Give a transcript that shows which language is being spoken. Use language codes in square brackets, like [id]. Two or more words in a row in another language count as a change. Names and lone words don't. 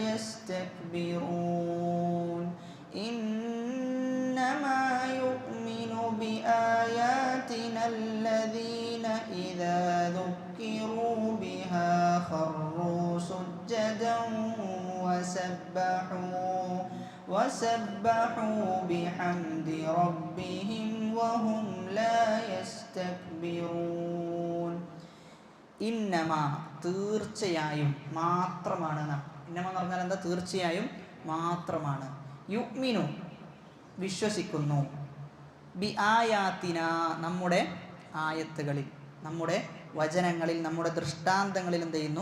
[ar] يستكبرون إنما يؤمن بآياتنا الذين إذا ذكروا بها خروا سجدا وسبحوا بحمد ربهم وهم لا يستكبرون. [ml] ഇന്നമ തീർച്ചയായും മാത്രമാണ്. ഇന്നമ എന്ന് പറഞ്ഞാൽ എന്താ? തീർച്ചയായും മാത്രമാണ്. യുഅ്മിനു വിശ്വസിക്കുന്നു, [ar] بآياتنا [ml] നമ്മുടെ ആയത്തുകളിൽ, നമ്മുടെ വചനങ്ങളിൽ, നമ്മുടെ ദൃഷ്ടാന്തങ്ങളിൽ എന്ത് ചെയ്യുന്നു?